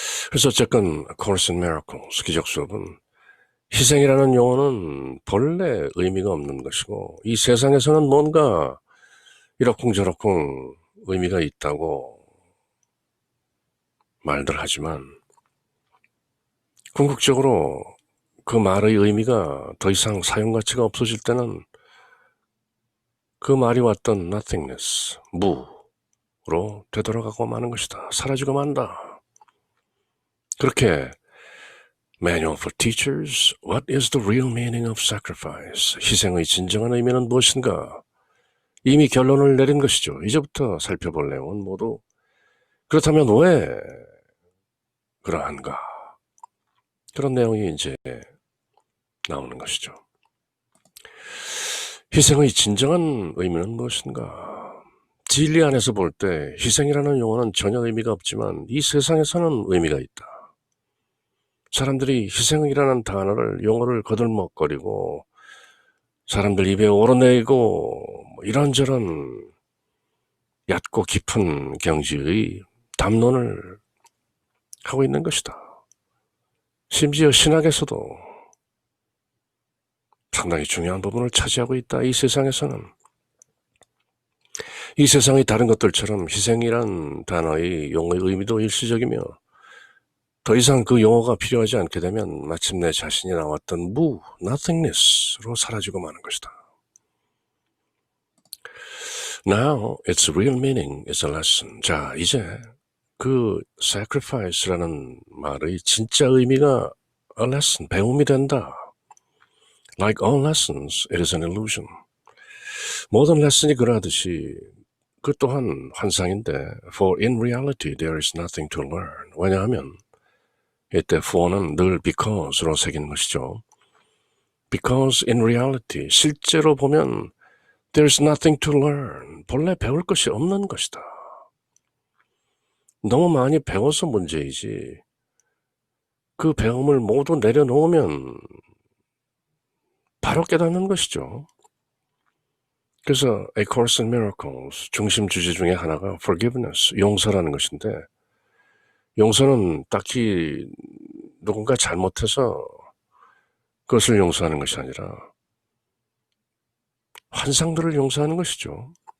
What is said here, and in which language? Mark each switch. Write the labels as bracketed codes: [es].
[ko] 그래서 어쨌건 Course in Miracles, 기적 수업은 희생이라는 용어는 본래 의미가 없는 것이고 이 세상에서는 뭔가 이러쿵저러쿵 의미가 있다고 말들 하지만 궁극적으로 그 말의 의미가 더 이상 사용가치가 없어질 때는 그 말이 왔던 nothingness, 무로 되돌아가고 마는 것이다. 사라지고 만다. 그렇게 [en] Manual for Teachers, What is the real meaning of sacrifice? [ko] 희생의 진정한 의미는 무엇인가? 이미 결론을 내린 것이죠. 이제부터 살펴볼 내용은 모두 그렇다면 왜 그러한가? 그런 내용이 이제 나오는 것이죠. 희생의 진정한 의미는 무엇인가? 진리 안에서 볼 때 희생이라는 용어는 전혀 의미가 없지만 이 세상에서는 의미가 있다. 사람들이 희생이라는 단어를 용어를 거들먹거리고 사람들 입에 오르내리고 이런저런 얕고 깊은 경지의 담론을 하고 있는 것이다. 심지어 신학에서도 상당히 중요한 부분을 차지하고 있다. 이 세상에서는. 이 세상의 다른 것들처럼 희생이란 단어의 용어의 의미도 일시적이며 더 이상 그 용어가 필요하지 않게 되면 마침내 자신이 나왔던 nothingness로 사라지고 마는 것이다. [en] Now its real meaning is a lesson. [ko] 자, 이제 그 sacrifice라는 말의 진짜 의미가 [en] a lesson, [ko] 배움이 된다. [en] Like all lessons, it is an illusion. [ko] 모든 레슨이 그러하듯이 그 또한 환상인데 [en] for in reality there is nothing to learn. [ko] 왜냐하면 이때 for는 늘 because로 새긴 것이죠. [en] Because in reality, [ko] 실제로 보면 [en] there is nothing to learn. [ko] 본래 배울 것이 없는 것이다. 너무 많이 배워서 문제이지 그 배움을 모두 내려놓으면 바로 깨닫는 것이죠. 그래서 A Course in Miracles 중심 주제 중에 하나가 forgiveness, 용서라는 것인데 용서는 딱히 누군가 잘못해서 그것을 용서하는 것이 아니라 환상들을 용서하는 것이죠.